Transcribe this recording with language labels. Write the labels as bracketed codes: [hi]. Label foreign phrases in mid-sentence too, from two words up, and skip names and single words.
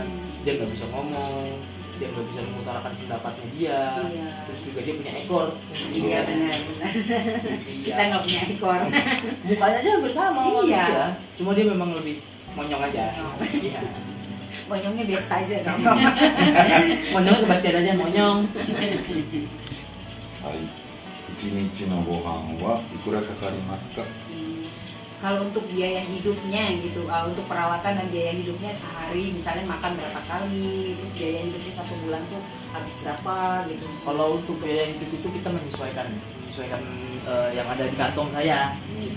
[id] Dia nggak bisa ngomong, dia nggak bisa mengutarakan pendapatnya dia. Iya. Terus juga dia punya ekor. Iya benar. Kita nggak punya ekor. Mukanya aja hampir sama. Iya. manusia. Cuma dia memang lebih monyong aja. Iya. Monyongnya biasa aja dong. Monyong ke Bastian aja monyong. [ja] はい。1日のご飯はいくらかかりますか？ [id] Kalau untuk biaya hidupnya gitu, untuk perawatan dan biaya hidupnya sehari, misalnya makan berapa kali, terus biaya hidupnya 1 bulan tuh habis berapa gitu. Kalau untuk biaya hidup itu kita menyesuaikan yang ada di kantong saya. Gitu.